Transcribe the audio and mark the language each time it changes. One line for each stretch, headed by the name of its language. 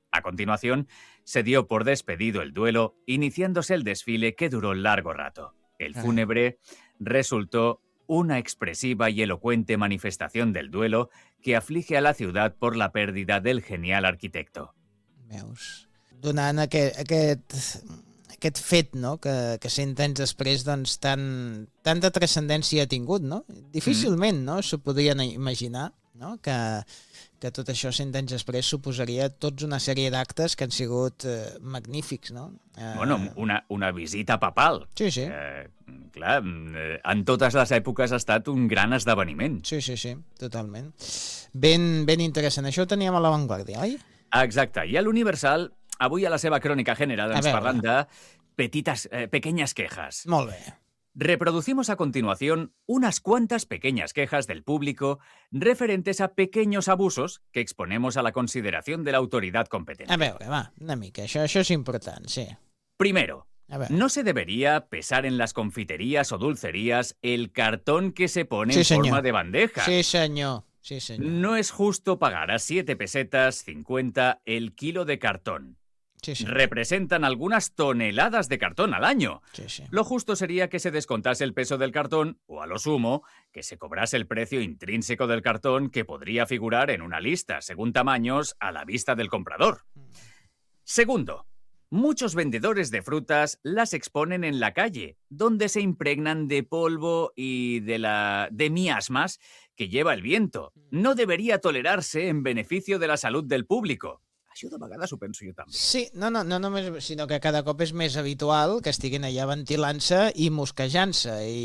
Spanish: A continuación, se dio por despedido el duelo, iniciándose el desfile que duró largo rato. El fúnebre resultó una expresiva y elocuente manifestación del duelo que aflige a la ciudad por la pérdida del genial arquitecto. Meus.
Catalan: Donant aquest fet, no?, que 100 anys després, doncs, tanta transcendència ha tingut, no? Difícilment, no?, s'ho podrien imaginar, no?, que tot això 100 anys després suposaria tots una sèrie d'actes que han sigut magnífics, no? Bueno, una visita papal. Sí, sí. Clar, en totes les èpoques ha estat un gran esdeveniment. Sí, sí, sí, totalment. Ben, ben interessant. Això ho teníem a La Vanguardia, oi? Exacte. I a l'Universal, avui a la seva crònica general, ens parlen de
Spanish: pequeñas quejas.
Catalan: Molt bé.
Spanish: Reproducimos a continuación unas cuantas pequeñas quejas del público referentes a pequeños abusos que exponemos a la consideración de la autoridad competente.
Catalan: A veure, va, una mica, això és important, sí.
Spanish: Primero, no se debería pesar en las confiterías o dulcerías el cartón que se pone sí, en señor. Forma de bandeja. Sí, señor. Sí, señor. No es justo pagar a 7 pesetas 50 el kilo de cartón. Sí, sí. Representan algunas toneladas de cartón al año. Sí, sí. Lo justo sería que se descontase el peso del cartón o, a lo sumo, que se cobrase el precio intrínseco del cartón que podría figurar en una lista, según tamaños, a la vista del comprador. Segundo, muchos vendedores de frutas las exponen en la calle, donde se impregnan de polvo y de miasmas que lleva el viento. No debería tolerarse en beneficio de la salud del público.
Catalan: Això de vegades ho penso jo també. Sí, no només, sinó que cada cop és més habitual que estiguin allà ventilant-se i mosquejant-se i